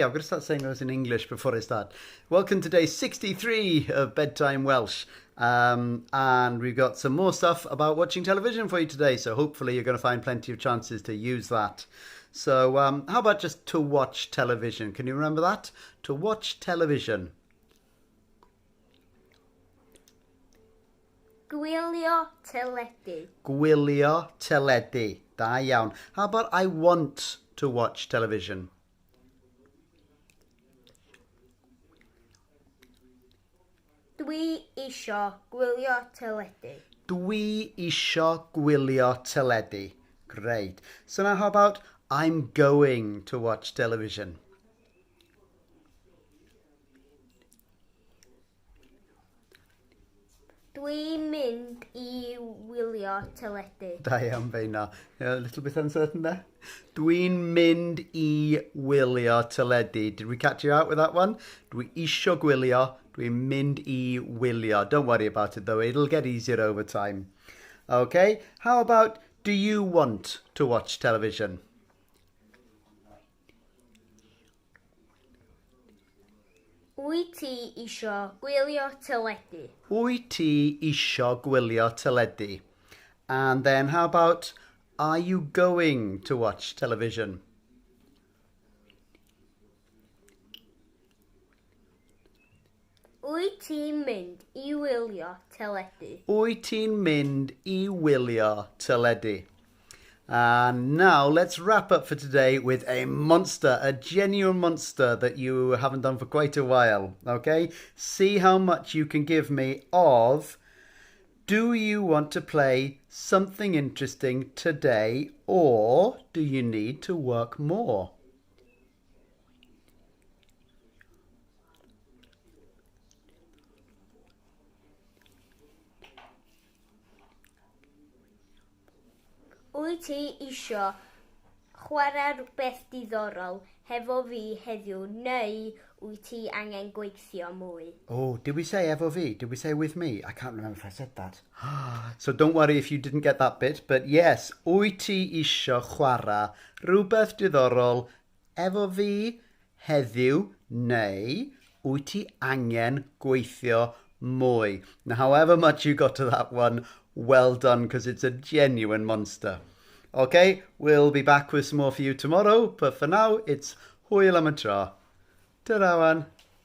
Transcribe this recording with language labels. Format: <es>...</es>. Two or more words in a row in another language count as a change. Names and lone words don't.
<en>I've got to start saying those in English before I start. Welcome to day 63 of Bedtime Welsh. And we've got some more stuff about watching television for you today. So hopefully you're going to find plenty of chances to use that. So how about just to watch television? Can you remember that? To watch television.</en> <cy>Gwylio teledu. Gwylio teledu. Da iawn.</cy> <en>How about I want to watch television?</en> <cy>Dwi isio gwylio teledu. Dwi isio gwylio teledu.</cy> <en>Great. So now how about I'm going to watch television?</en> <cy>Dwi'n mynd I wylio teledu. Da iawn feina.</cy> <en>A little bit uncertain there.</en> <cy>Dwi'n mynd I wylio teledu.</cy> <en>Did we catch you out with that one?</en> <cy>Dwi isio gwylio. Dwi'n mynd I wylio.</cy> <en>Don't worry about it though. It'll get easier over time. Okay. How about do you want to watch television?</en> <cy>Wyt ti isio gwylio teledu? Wyt ti isio gwylio teledu?</cy> <en>And then how about are you going to watch television?</en> <cy>Wyt ti'n mynd I wylio teledu? Wyt ti'n mynd I wylio teledu?</cy> <en>And now let's wrap up for today with a monster, a genuine monster that you haven't done for quite a while. Okay? See how much you can give me of do you want to play something interesting today or do you need to work more?</en> <cy>Wyt ti isio chwarae rhywbeth diddorol hefo fi heddiw neu wyt ti angen gweithio mwy?</cy> <en>Oh, did we say</en> <cy>efo fi?</cy> <en>Did we say with me? I can't remember if I said that. So don't worry if you didn't get that bit. But yes,</en> <cy>wyt ti isio chwarae rhywbeth diddorol efo fi heddiw neu wyt ti angen gweithio mwy?</cy> <en>Now, however much you got to that one, well done, because it's a genuine monster. Okay, we'll be back with some more for you tomorrow, but for now, it's</en> <cy>hwyl am y tro. Ta-ra wan.</cy>